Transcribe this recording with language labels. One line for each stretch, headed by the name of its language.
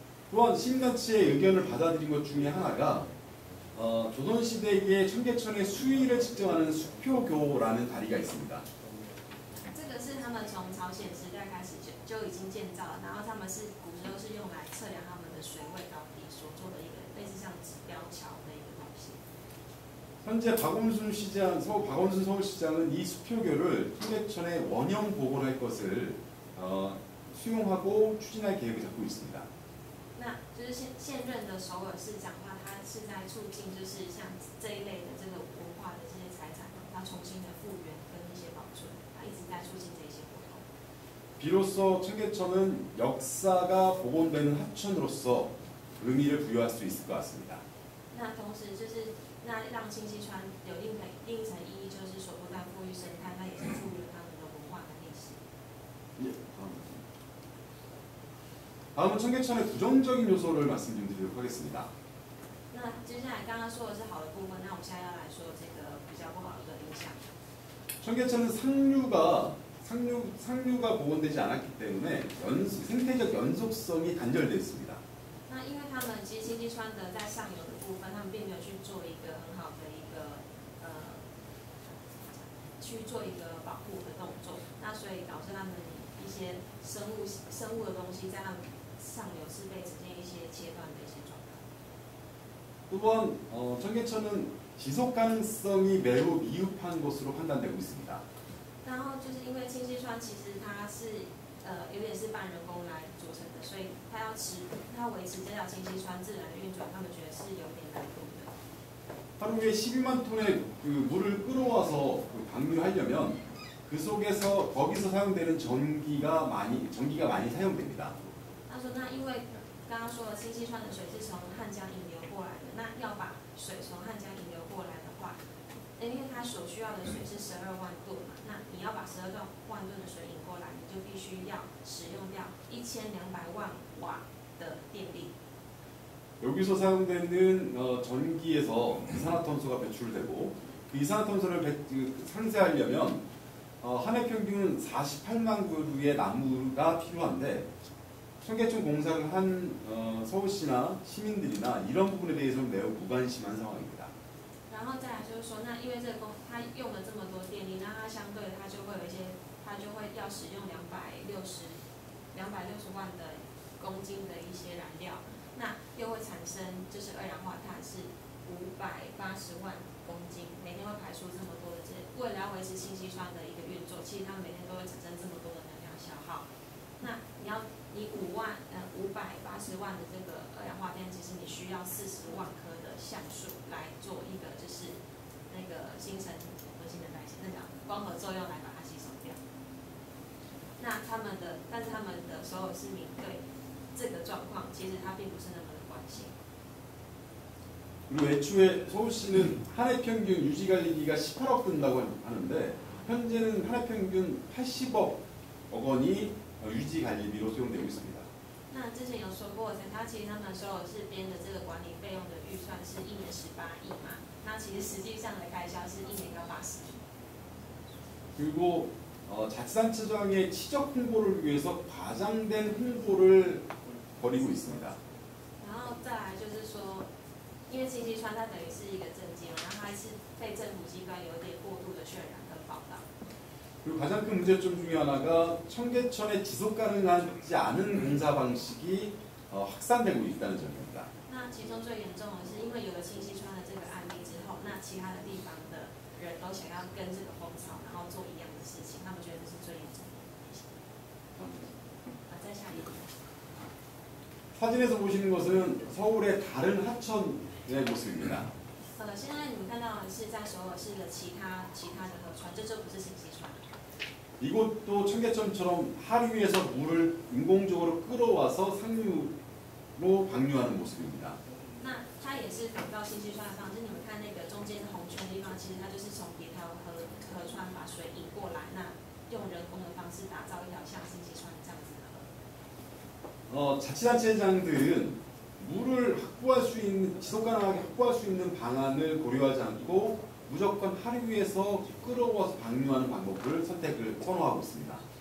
Korean: 또한 시민단체의 의견을 받아들인 것 중에 하나가 조선시대의 청계천의 수위를 측정하는 수표교라는 다리가 있습니다.
Chinese: 这个是他们从朝鲜时代开始就已经建造了，然后他们是古时候是用来测量他们的水位高低所做的一个类似像指标桥的一个东西。
Korean: 현재 박원순 서울시장은 이 수표교를 청계천의 원형 보고를 할 것을 수용하고 추진할 계획을 잡고 있습니다.
Chinese: 那就是现任的首尔市长的话，他是在促进就是像这一类的这个文化的这些财产，他重新的复原跟一些保存，他一直在促进这些活动。
Korean: 비로소 청계천은 역사가 복원되는 하천으로서 의미를 부여할 수 있을 것 같습니다.
Chinese: 那同时就是那让清溪川有另一层意义，就是说不但富裕生态，那也是富裕他们的文化跟历史。
Korean: 다음은 청계천의 부정적인 요소를 말씀 좀 드리도록 하겠습니다.
Chinese: 那接下来刚刚说的是好的部分，那我们现在要来说这个比较不好的影响。
Korean: 청계천은 상류가 복원되지 않았기 때문에 생태적 연속성이 단절되어 있습니다.
Chinese: 那因为他们其实清溪川的在上游的部分，他们并没有去做一个很好的一个保护的动作，那所以导致他们一些生物的东西在他们上游是被呈现一些切断的一些状态。
Korean: 또한 청계천은 지속 가능성이 매우 미흡한 것으로 판단되고 있습니다.
Chinese: 然后就是因为清溪川其实它是有点是半人工来组成的，所以它要维持这条清溪川自然的运转，他们觉得是有点难度的。
Korean: 하루에 12만 톤의 그 물을 끌어와서 방류하려면 거기서 사용되는 전기가 많이 사용됩니다.
Chinese: 他说，那因为刚刚说了，清溪川的水是从汉江引流过来的，那要把水从汉江引流过来的话，因为它所需要的水是12万吨嘛，那你要把12万吨的水引过来，你就必须要使用掉1200万瓦的电力。
Korean: 여기서 사용되는 전기에서 이산화탄소가 배출되고 그 이산화탄소를 상쇄하려면 한 해 평균 48만 그루의 나무가 필요한데 청계천 공사를 한 서울시나 시민들이나 이런 부분에 대해서는 매우 무관심한 상황입니다.
Chinese: 然后再来就是说，那因为这个它用了这么多电力，那它相对它就会要使用260万的公斤的一些燃料，那又会产生就是二氧化碳是580万公斤，每天会排出这么多的为了要维持清溪川的一个运作，其实他们每天都会产生这么多的能量消耗。那你580万的这个二氧化碳，其实你需要40万棵的橡树来做一个就是那个新陈代谢，那个光合作用来把它吸收掉。那但是他们的所有市民对这个状况，其实他并不是那么的关心。
Korean: 그리고 애초에 서울시는 한 해 평균 유지관리비가 18억 든다고 하는데 현재는 한 해 평균 80억 원이 유지관리비로 소용되고 있습니다.
Chinese: 那之前有说过，他其实他们所有是编的这个管理费用的预算是1年18亿嘛，那其实实际上的开销是1年要80亿。
Korean: 그리고 자치단체장의 치적 홍보를 위해서 과장된 홍보를 벌이고 있습니다.
Chinese: 然后再来就是说，因为信息川它等于是一个政绩嘛，然后它是被政府机关有点过度的渲染跟报道。
Korean: 그리고 가장 큰 문제점 중에 하나가 청계천의 지속 가능하지 않은 공사 방식이 확산되고 있다는 점입니다.
Chinese: 那其中最严重的是，因为有了清溪川的这个案例之后，那其他的地方的人都想要跟这个风潮，然后做一样的事情，他们觉得这是最严重的。再下一页。
Korean: 사진에서 보시는 것은 서울의 다른 하천의 모습입니다.
Chinese: 现在你们看到的是在首尔市的其他的河川，这就不是清溪川。
Korean: 이곳도 청계천처럼 하류에서 물을 인공적으로 끌어와서 상류로 방류하는 모습입니다.
Chinese: 那它也是仿照清溪川的方式，你们看那个中间红圈的地方，其实它就是从别条河川把水引过来，那用人工的方式打造一条像清溪川这样子的河。
Korean: 자치단체장들은 물을 확보할 수 있는 지속 가능하게 확보할 수 있는 방안을 고려하지 않고 무조건 하류에서 끌어와서 방류하는 방법을 선호하고 있습니다.